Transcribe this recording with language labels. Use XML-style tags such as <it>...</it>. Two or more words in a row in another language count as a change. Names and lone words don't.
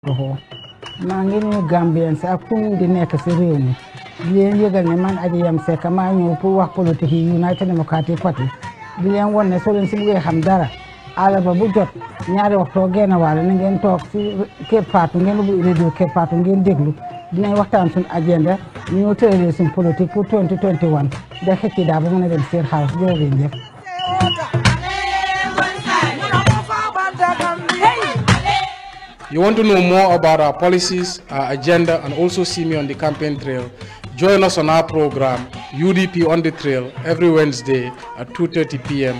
<wo>Mangini Gambians akun di nekk ci réew mi di leen yëgal ne man Aji Yam Seck maa ñëw pour wax politique yi United Democratic Party di leen won ne soo leen si bëggee xam dara àllarba bu jot ñaari waxtoo genn wàll na ngeen toog ci Kër Fatou ngeen ubbi radio Kër Fatou ngeen déglu dinañ waxtaan suñu agenda ñu tëralee suñu politique pour 2021 da xëcc daa ba mën a dem State House jërëjëf jëf.</wo> <en>You want to know more about our policies, our agenda, and also see me on the campaign trail? Join us on our program, UDP on the Trail, every Wednesday at 2:30 p.m.</en>